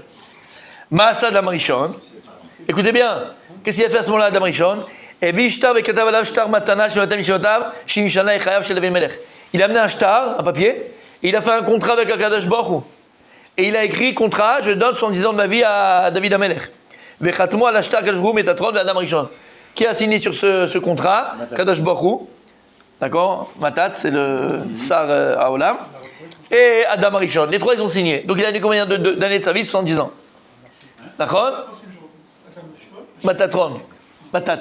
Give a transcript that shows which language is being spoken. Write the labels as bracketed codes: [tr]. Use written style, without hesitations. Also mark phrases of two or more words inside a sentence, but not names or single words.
[he] מעשה דאדם הראשון. [fr] Écoutez bien, qu'est-ce qu'il a fait à ce moment-là, Adam Rishon? Il Il a amené un shtar, un papier, et il a fait un contrat avec Akadosh Baruch Hu. Et il a écrit contrat, je donne 70 ans de ma vie à David Amelech. [he] וחתמו על שטר הקדוש ברוך הוא מטטרון ד אדם הראשון. [fr] Qui a signé sur ce contrat? Akadosh Baruch Hu. D'accord? Matat, c'est le Sar Haolam. Et Adam Rishon. Les trois, ils ont signé. Donc il a eu combien d'années de sa vie? 70 ans. D'accord? Matatron. Matat.